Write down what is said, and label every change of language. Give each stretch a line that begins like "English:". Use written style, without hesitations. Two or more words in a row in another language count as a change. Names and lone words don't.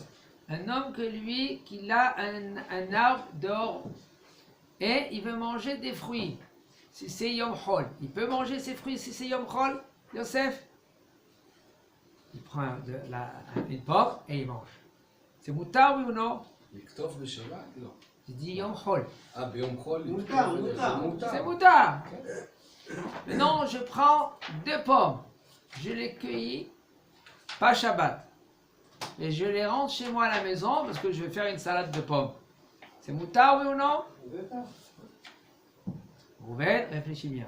French: Un homme qu'il a un arbre dehors et il veut manger des fruits. Si c'est
Hebrew: יום חול,
French: il peut manger ses fruits si c'est
Hebrew: יום חול,
French: Yosef? Il prend une pomme et il mange. C'est moutar, oui ou non?
Hebrew: לכתוב בשבת? לא.
French: Il dit Yom Chol.
Hebrew: ביום חול? מותר, זה מותר.
French: C'est moutar. Maintenant, je prends 2 pommes. Je les cueillis, pas Shabbat. Et je les rentre chez moi à la maison parce que je vais faire une salade de pommes. C'est moutar, oui ou non? Rouven, réfléchis bien.